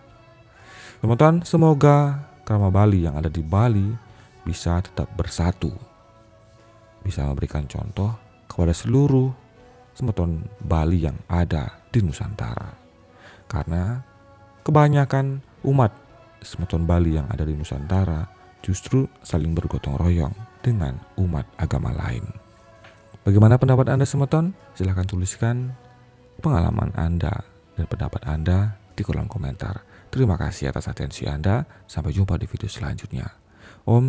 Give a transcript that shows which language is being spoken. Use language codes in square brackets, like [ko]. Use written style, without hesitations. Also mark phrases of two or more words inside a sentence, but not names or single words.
[id] Teman-teman, semoga Krama Bali yang ada di Bali bisa tetap bersatu, bisa memberikan contoh kepada seluruh semeton Bali yang ada di Nusantara. Karena kebanyakan umat semeton Bali yang ada di Nusantara justru saling bergotong royong dengan umat agama lain. Bagaimana pendapat Anda semeton? Silahkan tuliskan pengalaman Anda dan pendapat Anda di kolom komentar. Terima kasih atas atensi Anda. Sampai jumpa di video selanjutnya.